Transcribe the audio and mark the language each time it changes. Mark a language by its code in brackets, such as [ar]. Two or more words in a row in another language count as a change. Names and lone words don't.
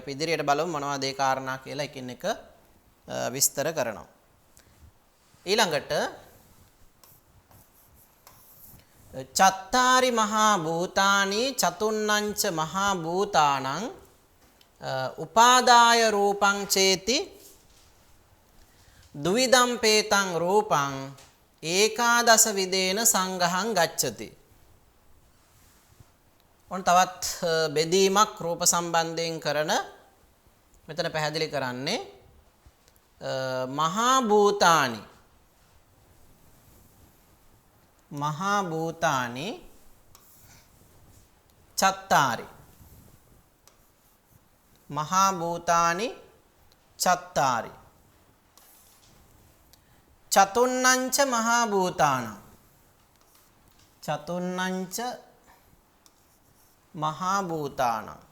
[si] අපි ඉදිරියට බලමු මොනවද ඒ කාරණා කියලා එකින් එක විස්තර කරනවා. [pi] ඊළඟට චත්තාරි මහා භූතානි චතුන්නංච මහා භූතානං උපාදාය රූපං චේති දුවිදම් පේතං රූපං ඒකාදස විදේන සංඝහං ගච්ඡති. [si] ඔන්න තවත් බෙදීමක් රූප සම්බන්ධයෙන් කරන මෙතන පැහැදිලි කරන්නේ [pi] මහා භූතානි චත්තාරි මහා භූතානි චත්තාරි චතුන්නංච මහා භූතානං චතුන්නංච මහා භූතානං